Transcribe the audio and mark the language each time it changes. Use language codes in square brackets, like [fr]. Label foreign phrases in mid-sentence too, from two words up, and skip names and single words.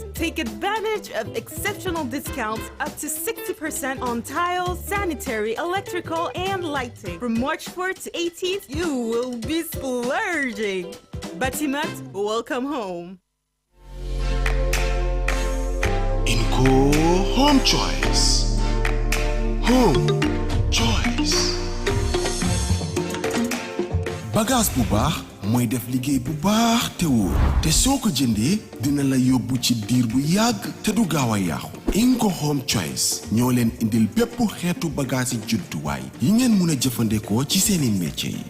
[en] Take advantage of exceptional discounts up to 60% on tiles, sanitary, electrical, and lighting. From March 4th to 18th, you will be splurging. Batimat, welcome home. Inco Home Choice. Home Choice. [wo] Bagage bu baax mooy def liggéey bu baax te wóor te soo ko jëndee dina la yóbbu ci diir bu yàgg te du gaaw a yàqu. Inco Home Choice ñoo leen indil bépp xeetu bagage yi judduwaay yi ngeen mun a jëfandikoo ci seeni métier yi.